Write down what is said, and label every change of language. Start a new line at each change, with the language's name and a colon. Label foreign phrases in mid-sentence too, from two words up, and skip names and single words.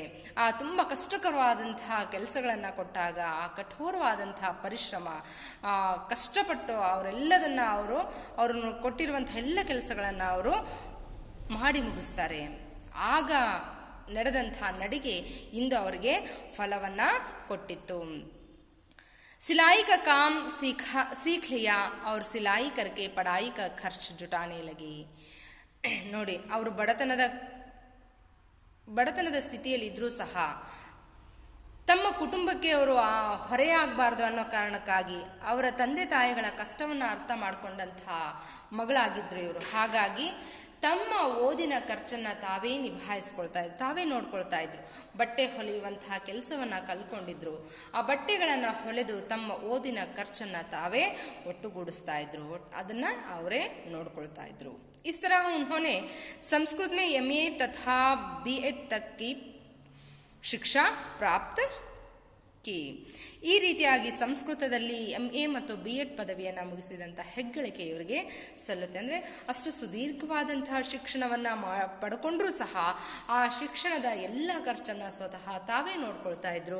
Kannada: ಆ ತುಂಬ ಕಷ್ಟಕರವಾದಂತಹ ಕೆಲಸಗಳನ್ನು ಕೊಟ್ಟಾಗ ಆ ಕಠೋರವಾದಂತಹ ಪರಿಶ್ರಮ, ಕಷ್ಟಪಟ್ಟು ಅವ್ರನ್ನು ಕೊಟ್ಟಿರುವಂಥ ಎಲ್ಲ ಕೆಲಸಗಳನ್ನು ಅವರು ಮಾಡಿ ಮುಗಿಸ್ತಾರೆ. ಆಗ ನಡೆದಂಥ ನಡಿಗೆ ಇಂದು ಅವರಿಗೆ ಫಲವನ್ನು ಕೊಟ್ಟಿತ್ತು.
Hindi: सिलाई का काम सीख लिया और सिलाई करके पढ़ाई का खर्च जुटाने लगी.
Kannada: ನೋಡಿ, ಅವರು ಬಡತನದ ಸ್ಥಿತಿಯಲ್ಲಿದ್ದರೂ ಸಹ ತಮ್ಮ ಕುಟುಂಬಕ್ಕೆ ಅವರು ಹೊರೆಯಾಗಬಾರ್ದು ಅನ್ನೋ ಕಾರಣಕ್ಕಾಗಿ ಅವರ ತಂದೆ ತಾಯಿಗಳ ಕಷ್ಟವನ್ನು ಅರ್ಥ ಮಾಡಿಕೊಂಡಂತಹ ಮಗಳಾಗಿದ್ದರು ಇವರು. ಹಾಗಾಗಿ ತಮ್ಮ ಓದಿನ ಖರ್ಚನ್ನು ತಾವೇ ನಿಭಾಯಿಸ್ಕೊಳ್ತಾ ಇದ್ರು, ತಾವೇ ನೋಡ್ಕೊಳ್ತಾ ಇದ್ರು. ಬಟ್ಟೆ ಹೊಲಿಯುವಂತಹ ಕೆಲಸವನ್ನು ಕಲ್ಕೊಂಡಿದ್ರು. ಆ ಬಟ್ಟೆಗಳನ್ನು ಹೊಲೆದು ತಮ್ಮ ಓದಿನ ಖರ್ಚನ್ನು ತಾವೇ ಒಟ್ಟುಗೂಡಿಸ್ತಾ ಇದ್ರು, ಅದನ್ನು ಅವರೇ ನೋಡ್ಕೊಳ್ತಾ ಇದ್ರು.
Hindi: इस तरह उन्होंने संस्कृत में MA तथा B.Ed तक की शिक्षा प्राप्त की.
Kannada: ಈ ರೀತಿಯಾಗಿ ಸಂಸ್ಕೃತದಲ್ಲಿ MA ಮತ್ತು B.Ed ಪದವಿಯನ್ನು ಮುಗಿಸಿದಂಥ ಹೆಗ್ಗಳಿಕೆ ಇವರಿಗೆ ಸಲ್ಲುತ್ತೆ. ಅಂದರೆ ಅಷ್ಟು ಸುದೀರ್ಘವಾದಂತಹ ಶಿಕ್ಷಣವನ್ನು ಪಡ್ಕೊಂಡ್ರೂ ಸಹ ಆ ಶಿಕ್ಷಣದ ಎಲ್ಲ ಖರ್ಚನ್ನು ಸ್ವತಃ ತಾವೇ ನೋಡ್ಕೊಳ್ತಾ ಇದ್ರು.